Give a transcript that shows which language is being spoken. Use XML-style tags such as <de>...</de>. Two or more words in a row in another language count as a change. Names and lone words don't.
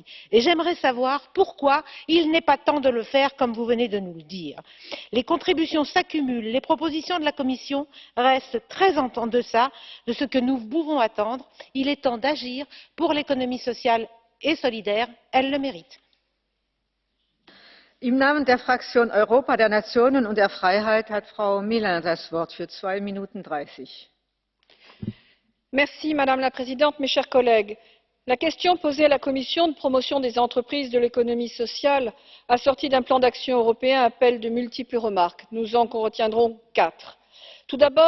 <fr>Et j'aimerais savoir pourquoi il n'est pas temps de le faire comme vous venez de nous le dire. Les contributions s'accumulent, les propositions de la Commission restent très en deçà de ce que nous pouvons attendre. Il est temps d'agir pour l'économie sociale et solidaire, elle le mérite.</fr> <de>Im Namen der Fraktion Europa der Nationen und der Freiheit hat Frau Mélin das Wort für 2 Minuten 30.</de> <fr>Madame la Présidente, mes chers collègues. La question posée à la Commission de promotion des entreprises de l'économie sociale, assortie d'un plan d'action européen, appelle de multiples remarques. Nous en retiendrons 4. Tout d'abord,</fr>